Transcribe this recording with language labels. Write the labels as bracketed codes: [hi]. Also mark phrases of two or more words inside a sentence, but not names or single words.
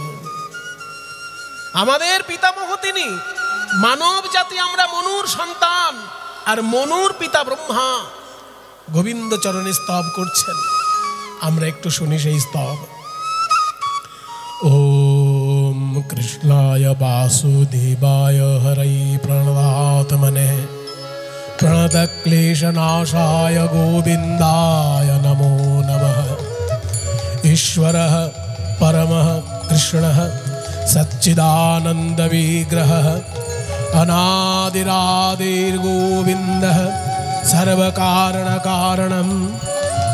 [bn] আমাদের পিতামহ তিনি, মানব জাতি আমরা মনুর সন্তান, আর মনুর পিতা ব্রহ্মা গোবিন্দ চরণে স্তব করছেন। আমরা একটু শুনি সেই স্তব। [sa] ওম কৃষ্ণায় বাসুদেবায় হরৈ প্রণতাত্মনে প্রণতক্লেশনাশায় গোবিন্দায় নমো নমঃ। ईश्वरः परमः कृष्णः सच्चिदानन्दविग्रहः अनादिरादिर्गोविन्दः सर्वकारणकारणम्